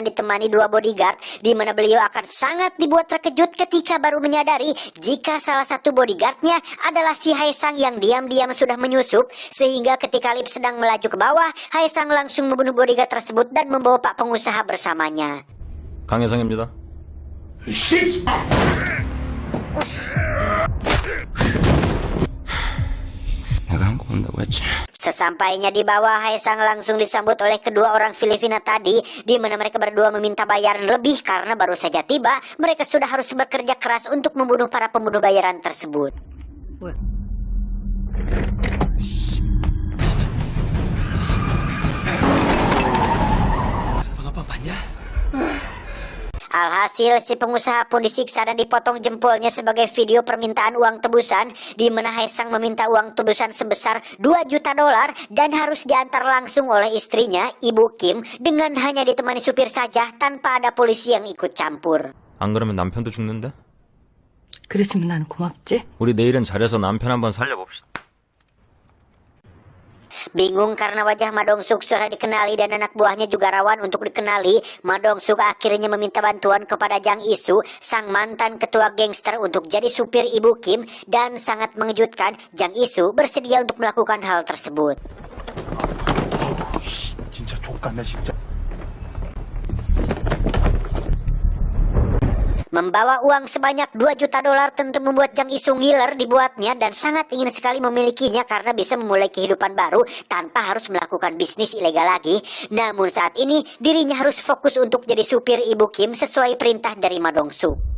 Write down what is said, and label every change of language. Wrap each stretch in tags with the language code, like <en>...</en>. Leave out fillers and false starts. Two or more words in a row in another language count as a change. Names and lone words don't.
<id>ditemani 2 bodyguard, di mana beliau akan sangat dibuat terkejut ketika baru menyadari jika salah satu bodyguardnya adalah si Haesang yang diam-diam sudah menyusup, sehingga ketika Lip sedang melaju ke bawah, Haesang langsung membunuh bodyguard tersebut dan membawa pak pengusaha bersamanya.</id> <ko>강혜성입니다. 내가 한국 온다고 했지.</ko> <id>Sesampainya di bawah, Haesang langsung disambut oleh kedua orang Filipina tadi, di mana mereka berdua meminta bayaran lebih karena baru saja tiba. Mereka sudah harus bekerja keras untuk membunuh para pembunuh bayaran tersebut. Alhasil si pengusaha pun disiksa dan dipotong jempolnya sebagai video permintaan uang tebusan, di mana Haesang meminta uang tebusan sebesar $2 juta dan harus diantar langsung oleh istrinya, Ibu Kim, dengan hanya ditemani supir saja tanpa ada polisi yang ikut campur.</id> <ko>안 그러면 남편도 죽는데? 그랬으면 난 고맙지. 우리 내일은 잘해서 남편 한번 살려봅시다.</ko> <id>Bingung karena wajah Ma Dong-suk sudah dikenali dan anak buahnya juga rawan untuk dikenali, Ma Dong-suk akhirnya meminta bantuan kepada Jang Isu, sang mantan ketua gangster, untuk jadi supir Ibu Kim, dan sangat mengejutkan, Jang Isu bersedia untuk melakukan hal tersebut.</id> <ko>진짜 족같네 진짜.</ko> <id>Membawa uang sebanyak $2 juta tentu membuat Jang Isu ngiler dibuatnya dan sangat ingin sekali memilikinya karena bisa memulai kehidupan baru tanpa harus melakukan bisnis ilegal lagi. Namun saat ini dirinya harus fokus untuk jadi supir Ibu Kim sesuai perintah dari Ma Dong-suk.</id>